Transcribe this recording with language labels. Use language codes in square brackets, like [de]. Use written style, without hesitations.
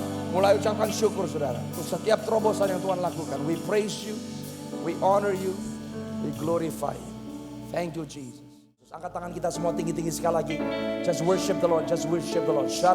[id] Mulai ucapkan syukur saudara untuk setiap terobosan yang Tuhan lakukan. [en] We praise you, we honor you, we glorify you. Thank you Jesus. [id] Angkat tangan kita semua tinggi-tinggi sekali lagi. [en] Just worship the Lord, just worship the Lord.